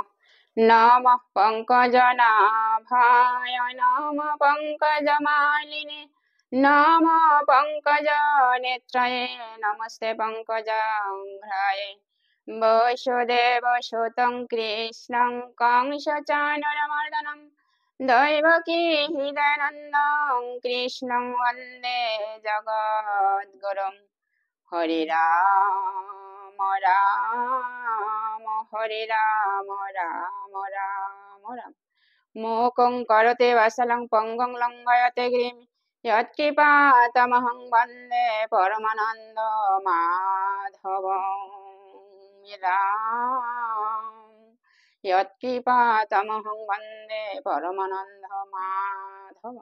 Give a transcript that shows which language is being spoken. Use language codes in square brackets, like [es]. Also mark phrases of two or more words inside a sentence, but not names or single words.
[sa] নমঃ পঙ্কজনাভায় নমঃ পঙ্কজমালিনে নমঃ পঙ্কজনেত্রয়ে নমস্তে পঙ্কজাঙ্ঘ্রায়ে। বসুদেবসুतं কৃষ্ণং কংসচাণূরমর্দनं দৈবকী হৃদয়নন্দং কৃষ্ণং বন্দে জগদ্গুরুং। হরে রাম রাম হরে রাম রাম রাম রাম। মূকং করোতি বাচালং পঙ্গং লঙ্ঘয়তে গিরিম যৎকৃপাতমহং বন্দে পরমানন্দ মাধবং। রাম যৎকৃপাতমহং বন্দে পরমানন্দ মাধবং।